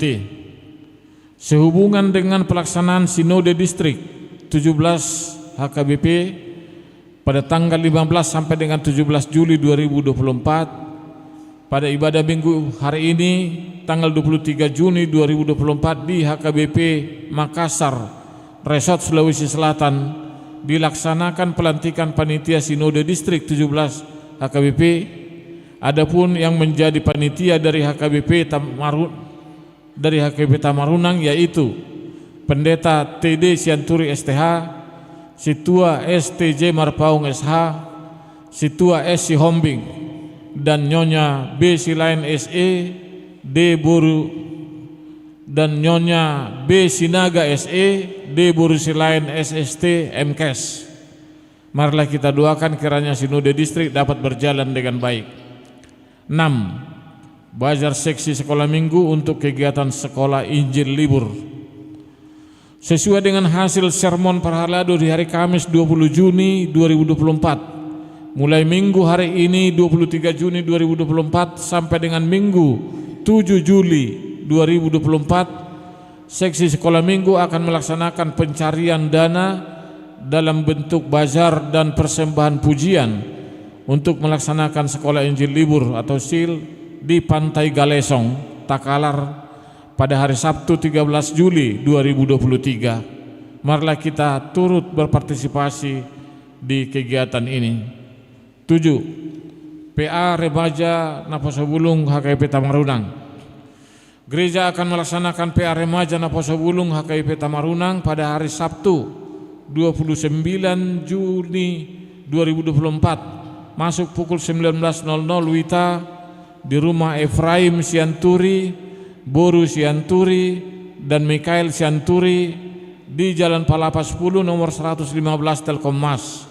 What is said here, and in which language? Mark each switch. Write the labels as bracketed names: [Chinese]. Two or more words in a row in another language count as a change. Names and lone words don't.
[Indonesian] Sehubungan dengan pelaksanaan Sinode Distrik 17 HKBP pada tanggal 15 sampai dengan 17 Juli 2024, pada ibadah minggu hari ini tanggal 23 Juni 2024 di HKBP Makassar, Resort Sulawesi Selatan, dilaksanakan pelantikan Panitia Sinode Distrik 17 HKBP. Adapun yang menjadi panitia dari HKBP Tamarunang yaitu Pendeta TD Sianturi STH, Situa STJ Marpaung SH, Situa S Sihombing, dan Nyonya B Silain SE, D Boru, dan Nyonya B Sinaga SE, D Boru Silain SST MKes. Marilah kita doakan kiranya Sinode Distrik dapat berjalan dengan baik. 6. Bazar seksi sekolah minggu untuk kegiatan sekolah Injil libur. Sesuai dengan hasil sermon Parhalado di hari Kamis 20 Juni 2024, mulai minggu hari ini 23 Juni 2024 sampai dengan minggu 7 Juli 2024, seksi sekolah minggu akan melaksanakan pencarian dana dalam bentuk bazar dan persembahan pujian untuk melaksanakan sekolah Injil libur atau SIL di Pantai Galesong, Takalar pada hari Sabtu 13 Juli 2023. Marilah kita turut berpartisipasi di kegiatan ini. 7. PA Remaja Naposobulung HKIP Tamarunang. Gereja akan melaksanakan PA Remaja Naposobulung HKIP Tamarunang pada hari Sabtu 29 Juni 2024 masuk pukul 19.00 WITA di rumah Efraim Sianturi, Boru Sianturi, dan Mikael Sianturi di Jalan Palapa 10 nomor 115 Telkommas.